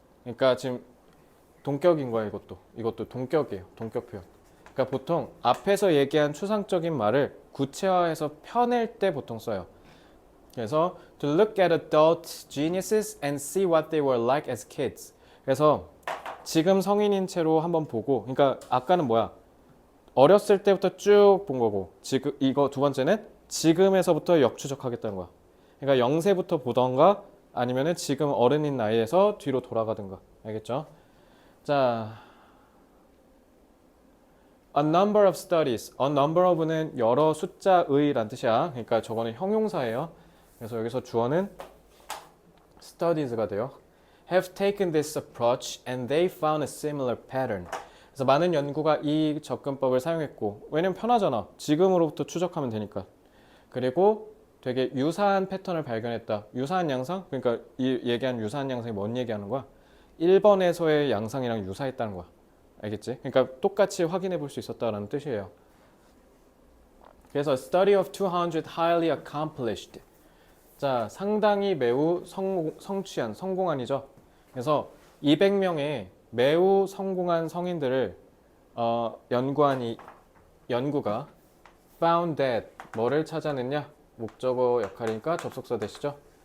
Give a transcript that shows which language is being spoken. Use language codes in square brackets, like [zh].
[ko] 그러니까 지금 동격인 거야, 이것도. 이것도 동격이에요. 동격 표현. 그러니까 보통 앞에서 얘기한 추상적인 말을 구체화해서 펴낼 때 보통 써요. 그래서 [en] to look at adult geniuses and see what they were like as kids. [ko] 그래서 지금 성인인 채로 한번 보고, 그러니까 아까는 뭐야? 어렸을 때부터 쭉 본 거고, 지금 이거 두 번째는 지금에서부터 역추적하겠다는 거야. 그러니까 0세부터 보던가 아니면은 지금 어른인 나이에서 뒤로 돌아가든가. 알겠죠? 자, [en] a number of studies. a number of [ko] 는 여러 숫자의란 뜻이야. 그러니까 저거는 형용사예요. 그래서 여기서 주어는 studies가 돼요. [en] have taken this approach and they found a similar pattern. [ko] 그래서 많은 연구가 이 접근법을 사용했고, 왜냐면 편하잖아. 지금으로부터 추적하면 되니까. 그리고 되게 유사한 패턴을 발견했다. 유사한 양상? 그러니까 이 얘기한 유사한 양상이 뭔 얘기하는 거야? 1번에서의 양상이랑 유사했다는 거야. 알겠지? 그러니까 똑같이 확인해 볼 수 있었다는 뜻이에요. 그래서 [en] study of 200 highly accomplished. [ko] 자, 상당히 매우 성취한, 성공한이죠. 그래서 200명의 매우 성공한 성인들을 연구한 연구가 [en] found that [ko] 뭐를 찾아냈냐? 목적어 역할이니까 접속사 되시죠.